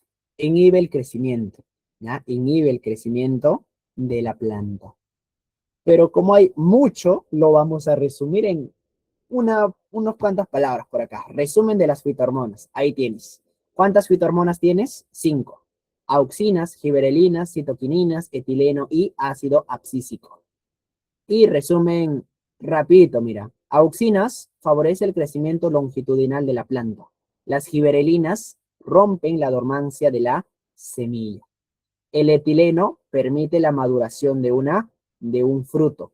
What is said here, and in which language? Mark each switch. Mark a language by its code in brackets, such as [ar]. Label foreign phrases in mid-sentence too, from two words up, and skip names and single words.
[es] Inhibe el crecimiento, ¿ya? Inhibe el crecimiento de la planta. Pero como hay mucho, lo vamos a resumir en unas cuantas palabras por acá. Resumen de las fitohormonas. Ahí tienes. ¿Cuántas fitohormonas tienes? 5. Auxinas, giberelinas, citoquininas, etileno y ácido abscísico. Y resumen rapidito, mira. Auxinas favorece el crecimiento longitudinal de la planta. Las giberelinas rompen la dormancia de la semilla. El etileno permite la maduración de un fruto.